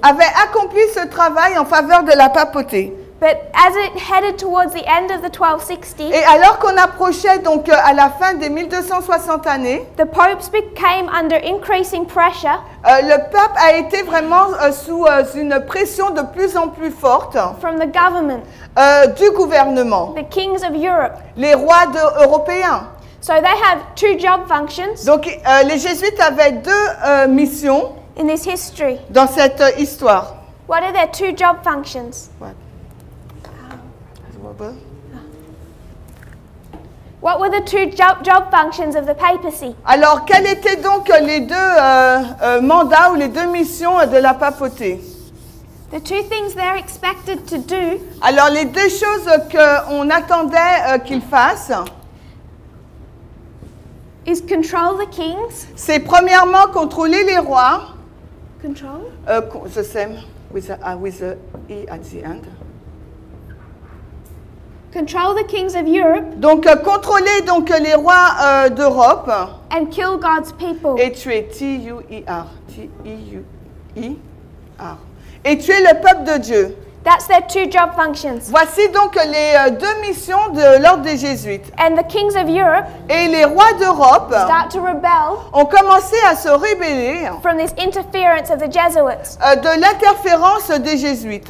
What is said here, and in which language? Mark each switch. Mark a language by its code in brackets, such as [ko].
[fr] avait accompli ce travail en faveur de la papauté. [en] But as it headed towards the end of the 1260s, [fr] Et alors qu'on approchait donc à la fin des 1260 années, [en] the popes became under increasing pressure [fr] le pape a été vraiment sous une pression de plus en plus forte [en] from the government, [fr] du gouvernement, [en] the kings of Europe. [fr] les rois européens. [en] So they have two job functions [fr] Donc les jésuites avaient deux missions [en] in this history. [fr] dans cette histoire. [en] What are their two job functions? What were the two job functions of the papacy? [fr] Alors, quels étaient donc les deux mandats ou les deux missions de la papauté? [en] The two things they're expected to do [fr] Alors, les deux choses qu'on attendait qu'ils fassent, [en] is control the kings. [fr] c'est premièrement contrôler les rois. [en] Control? The same with the E at the end. Control the kings of Europe [fr] Donc, contrôler donc les rois d'Europe [en] and kill God's people. [fr] et tuer T-U-I-R, T-I-U-I-R, et tuer le peuple de Dieu. [en] That's their two job functions. [fr] Voici donc les deux missions de l'ordre des jésuites. [en] And the kings of Europe [fr] Et les rois d'Europe [en] start to rebel [fr] ont commencé à se rebeller [en] from this interference of the Jesuits. [fr] de l'interférence des jésuites.